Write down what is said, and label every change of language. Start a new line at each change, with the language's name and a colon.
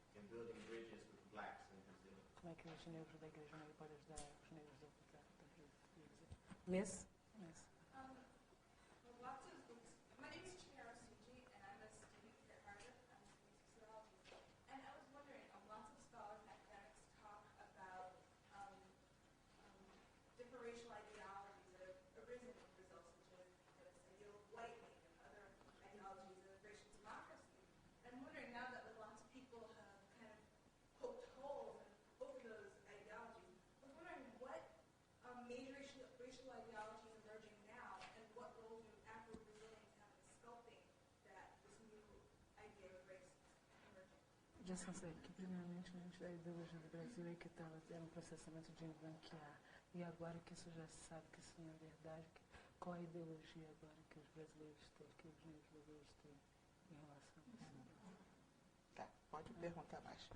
English: in building bridges with blacks in Brazil?
Portuguese: Como é que os negros da igreja negra podem ajudar os negros da Brasil?
English: Miss? Miss. Lots of things. My name is Chihara Suji, and I'm a student here at Harvard. I'm studying sociology. And I was wondering, lots of scholars and academics talk about different racial ideologies that have arisen in Brazil, such as the idea of whitening and other ideologies of racial democracy. And I'm wondering now that lots of people have kind of poked holes in both of those ideologies, I was wondering what major racial ideologies emerging now, and what role do Afro-Brazilians have in sculpting this new idea of race emerging?
Portuguese: Já sei que, primeiramente, a gente da ideologia do Brasil é que estava tendo um processamento de embranquear. E agora que isso já se sabe que isso não é verdade, qual é a ideologia agora que os brasileiros têm, que os negros brasileiros têm em relação a isso? Tá, pode perguntar mais.